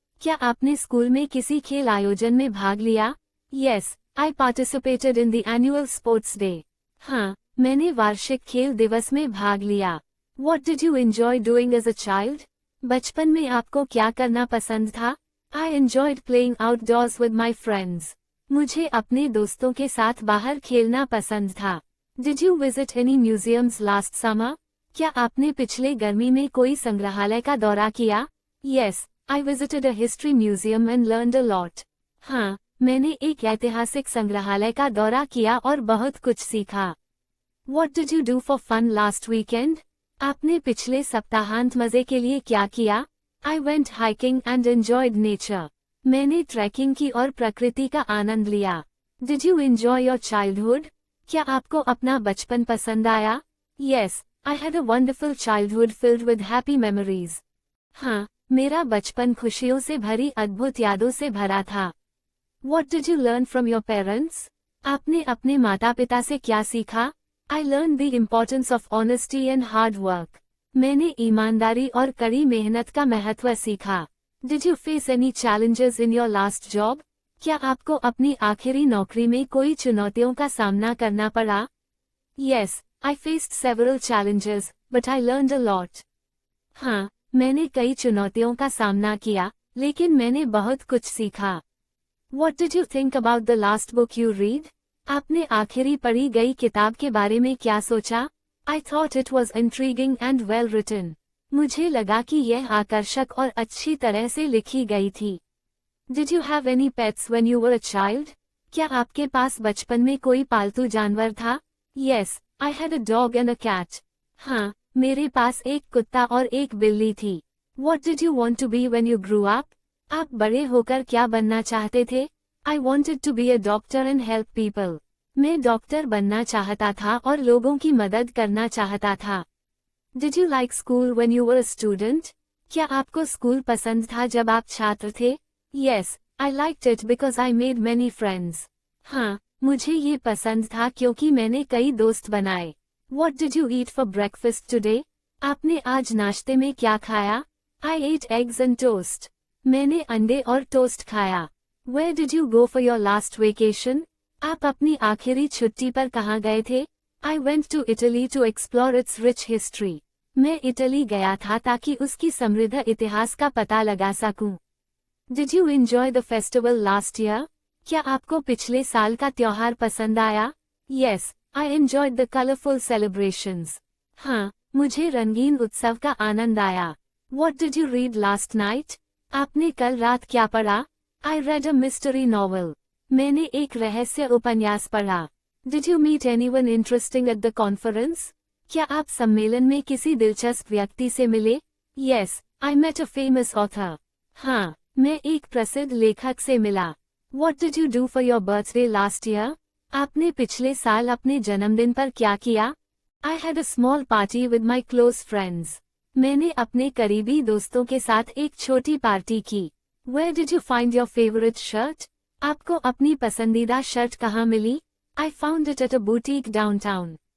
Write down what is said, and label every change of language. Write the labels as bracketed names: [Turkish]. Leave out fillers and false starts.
[Hindi] क्या आपने स्कूल में किसी खेल आयोजन में भाग लिया? [English] Yes, I participated in the annual sports day. [Hindi] हाँ, मैंने वार्षिक खेल दिवस में भाग लिया। [English] What did you enjoy doing as a child? [Hindi] बचपन में आपको क्या करना पसंद था? [English] I enjoyed playing outdoors with my friends. [Hindi] मुझे अपने दोस्तों के साथ बाहर खेलना पसंद था। [English] Did you visit any museums last summer? [Hindi] क्या आपने पिछले गर्मी में कोई संग्रहालय का दौरा किया? [English] Yes, I visited a history museum and learned a lot. [Hindi] हाँ, मैंने एक ऐतिहासिक संग्रहालय का दौरा किया और बहुत कुछ सीखा। [English] What did you do for fun last weekend? [Hindi] आपने पिछले सप्ताहांत मजे के लिए क्या किया? [English] I went hiking and enjoyed nature. [Hindi] मैंने ट्रैकिंग की और प्रकृति का आनंद लिया। [English] Did you enjoy your childhood? [Hindi] क्या आपको अपना बचपन पसंद आया? [English] Yes, I had a wonderful childhood filled with happy memories. [Hindi] हाँ, मेरा बचपन खुशियों से भरी अद्भुत यादों से भरा था। [English] What did you learn from your parents? [Hindi] आपने अपने माता पिता से क्या सीखा? [English] I learned the importance of honesty and hard work. [Hindi] मैंने ईमानदारी और कड़ी मेहनत का महत्व सीखा। [English] Did you face any challenges in your last job? [Hindi] क्या आपको अपनी आखिरी नौकरी में कोई चुनौतियों का सामना करना पड़ा? [English] Yes, I faced several challenges, but I learned a lot. [Hindi] हाँ, मैंने कई चुनौतियों का सामना किया, लेकिन मैंने बहुत कुछ सीखा। [English] What did you think about the last book you read? [Hindi] आपने आखिरी पढ़ी गई किताब के बारे में क्या सोचा? [English] I thought it was intriguing and well written. [Hindi] मुझे लगा कि यह आकर्षक और अच्छी तरह से लिखी गई थी. [English] Did you have any pets when you were a child? [Hindi] क्या आपके पास बचपन में कोई पालतू जानवर था? [English] Yes, I had a dog and a cat. [Hindi] हाँ, मेरे पास एक कुत्ता और एक बिल्ली थी. [English] What did you want to be when you grew up? [Hindi] आप बड़े होकर क्या बनना चाहते थे? [English] I wanted to be a doctor and help people. [Hindi] मैं डॉक्टर बनना चाहता था और लोगों की मदद करना चाहता था. [English] Did you like school when you were a student? [Hindi] क्या आपको स्कूल पसंद था जब आप छात्र थे? [English] Yes, I liked it because I made many friends. [Hindi] हाँ, मुझे ये पसंद था क्योंकि मैंने कई दोस्त बनाए. [English] What did you eat for breakfast today? [Hindi] आपने आज नाश्ते में क्या खाया? [English] I ate eggs and toast. [Hindi] मैंने अंडे और टोस्ट खाया. [English] Where did you go for your last vacation? [Hindi] आप अपनी आखिरी छुट्टी पर कहाँ गए थे? [English] I went to Italy to explore its rich history. [Hindi] मैं इटली गया था ताकि उसकी समृद्ध इतिहास का पता लगा सकूं. [English] Did you enjoy the festival last year? [Hindi] क्या आपको पिछले साल का त्योहार पसंद आया? [English] Yes, I enjoyed the colorful celebrations. [Hindi] हाँ, मुझे रंगीन उत्सव का आनंद आया. [English] What did you read last night? [Hindi] आपने कल रात क्या पढ़ा? [English] I read a mystery novel. [Hindi] मैंने एक रहस्य उपन्यास पढ़ा. [English] Did you meet anyone interesting at the conference? [Hindi] क्या आप सम्मेलन में किसी दिलचस्प व्यक्ति से मिले? [English] Yes, I met a famous author. [Hindi] हाँ, मैं एक प्रसिद्ध लेखक से मिला. [English] What did you do for your birthday last year? [Hindi] आपने पिछले साल अपने जन्मदिन पर क्या किया? [English] I had a small party with my close friends. [Hindi] मैंने अपने करीबी दोस्तों के साथ एक छोटी पार्टी की. [English] Where did you find your favorite shirt? [Hindi] आपको अपनी पसंदीदा शर्ट कहाँ मिली? [English] I found it at a boutique downtown.